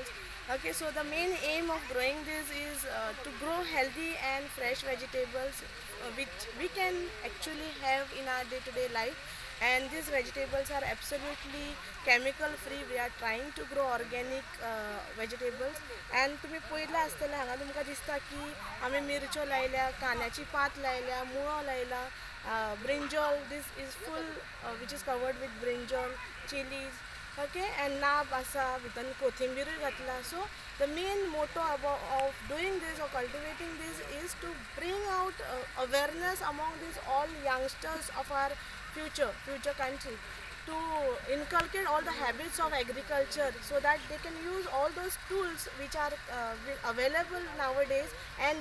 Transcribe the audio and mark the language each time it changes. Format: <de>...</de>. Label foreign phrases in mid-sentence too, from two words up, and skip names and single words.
<en>Okay, so the main aim of growing this is to grow healthy and fresh vegetables which we can actually have in our day-to-day life, and these vegetables are absolutely chemical free. We are trying to grow organic vegetables and</en> <kok>तुम्ही पळयलें आसतलें हांगा तुमकां दिसता की आमी मिरच्यो लायल्या, कांद्याची पात लायल्या, मुळो लायला,</kok> <en>brinjal this is full which is covered with brinjal, chilies, okay,</en> <kok>and नाब आसा भितर कोथिंबीरूय घातला.</kok> <en>So the main motto of doing this or cultivating this is to bring out awareness among these all youngsters of our future country, to inculcate all the habits of agriculture so that they can use all those tools which are available nowadays and</en>